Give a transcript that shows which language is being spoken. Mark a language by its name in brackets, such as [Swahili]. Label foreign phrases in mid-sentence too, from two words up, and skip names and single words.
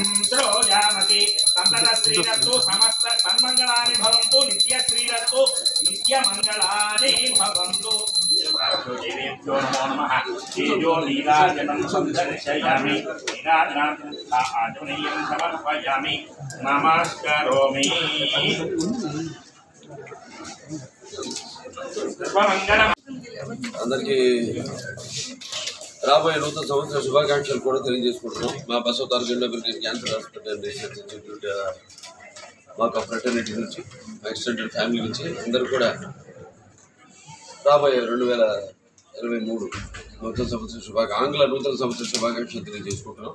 [Sanskrit] श्रोयामसि तन्तश्रीरस्तु समस्त तन्मङ्गलानि भवन्तु नित्यश्रीरस्तु नित्यमङ्गलानि भवन्तु देवेभ्यो नमो नमः तेजो नीराजनं सन्दर्शयामि नीराजनार्थं आचमनीयं समर्पयामि नमस्करोमि सर्वमङ्गलम् [Telugu] అందరికీ రాబోయే నూతన సంవత్సర శుభాకాంక్షలు కూడా తెలియజేసుకుంటున్నాం. మా బసవతార జెండా బ్రిగేడ్ క్యాన్సర్ హాస్పిటల్ అండ్ రీసెర్చ్ ఇన్స్టిట్యూట్ మాకు ఫ్రెటర్నిటీ నుంచి మా [English] extended family [Telugu] నుంచి అందరూ కూడా రాబోయే 2023 నూతన సంవత్సర ఆంగ్ల నూతన సంవత్సర శుభాకాంక్షలు తెలియజేసుకుంటున్నాం.